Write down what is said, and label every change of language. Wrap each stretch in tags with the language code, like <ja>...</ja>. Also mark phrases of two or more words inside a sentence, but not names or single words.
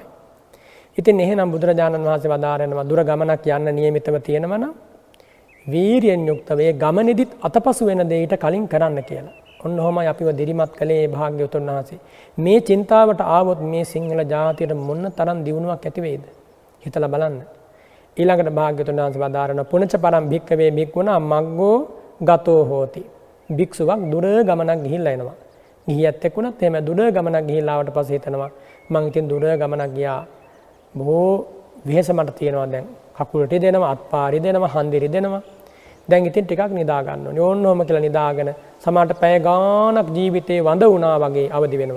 <si>ඉතින් එහෙනම් බුදුරජාණන් වහන්සේ වදාරනවා දුර ගමනක් යන්න නියමිතව තියෙනවා නම් වීරියෙන් යුක්තව ඒ ගමනේදිත් අතපසු වෙන දෙයට කලින් කරන්න කියලා. ඔන්න ඔහමයි අපිව දිරිමත් කළේ භාග්‍යවතුන් වහන්සේ. මේ චින්තාවට ආවොත් මේ සිංහල ජාතියට මොන තරම් දියුණුවක් ඇති වෙයිද? හිතලා බලන්න. ඊළඟට භාග්‍යවතුන් වහන්සේ වදාරන</si> <pi>පුණච පරම් භික්කවේ භික්ඛුනා මග්ගෝ ගතෝ හෝති.</pi> <si>භික්ෂුවක් දුර ගමනක් ගිහිල්ලා එනවා. ගිහියත් එක්කුණත් එහෙම දුර ගමනක් ගිහිල්ලා ආවට පස්සේ හිතනවා මං ඉතින් දුර ගමනක් ගියා. බොහෝ වෙහෙස මට තියෙනවා දැන්. කකුල රිදෙනවා, අත්පා රිදෙනවා, හන්දි රිදෙනවා. දැන් ඉතින් ටිකක් නිදා ගන්න ඕනේ. ඕන්නෝම කියලා නිදාගෙන සමහරට පැය ගාණක් ජීවිතේ වඳ වුණා වගේ අවදි වෙනවා.</si>